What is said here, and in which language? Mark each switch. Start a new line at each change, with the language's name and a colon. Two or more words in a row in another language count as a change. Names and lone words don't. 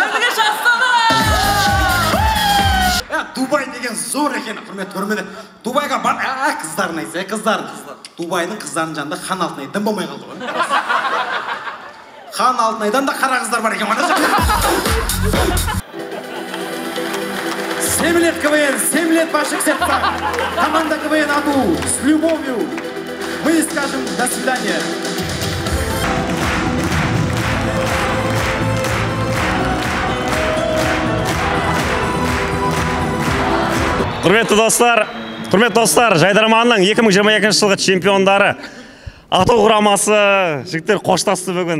Kazakh: Кәдімгі жастаны! Дубай деген зор екен, құрмет көрмеді. Дубайға бар, қыздарын айтса, қыздарын. Дубайдың қыздарын жанында хан Алтынай дым болмай қалды ғой. Хан Алтынайдан да қара қыздар бар екен.
Russian: 7 лет КВН, 7 лет ваших сердца. Команда КВН Ату с любовью. Мы скажем до свидания.
Kazakh: Құрметті достар, Жайдарманның 2022 жылғы чемпиондары Ату құрамасы жігіттер қоштасты бүгін.